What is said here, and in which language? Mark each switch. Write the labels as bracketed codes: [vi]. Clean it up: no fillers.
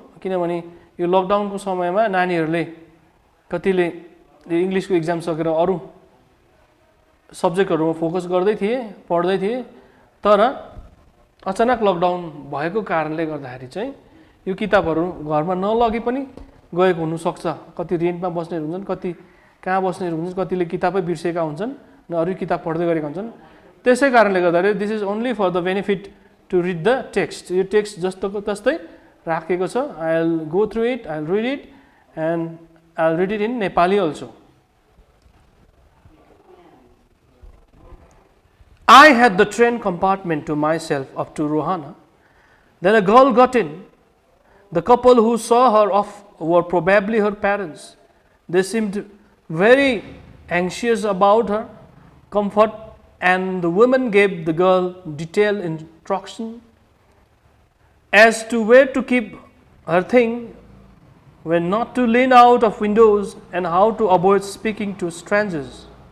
[ne] किनभने यो लकडाउनको समयमा नानीहरूले कतिले इङ्ग्लिसको इक्जाम सकेर अरू सब्जेक्टहरूमा फोकस गर्दै थिए, पढ्दै थिए, तर अचानक लकडाउन भएको कारणले गर्दाखेरि चाहिँ यो किताबहरू घरमा नलगे पनि गएको हुनसक्छ। कति रेन्टमा बस्नेहरू हुन्छन्, कति कहाँ बस्नेहरू हुन्छन्, कतिले किताबै बिर्सेका हुन्छन् न अरू किताब पढ्दै गरेका हुन्छन्। त्यसै कारणले गर्दाखेरि [en] This is only for the benefit to read the text. [ne] यो टेक्स्ट जस्तोको तस्तै राखेको छ। [en] I will go through it, I will read it and I will read it [ne] in Nepali also. [en] I had the train compartment to myself up to Rohana. Then a girl got in. The couple who saw her off were probably her parents. They seemed very anxious about her comfort, and the women gave the girl detailed instruction as to where to keep her thing, when not to lean out of windows, and how to avoid speaking to strangers.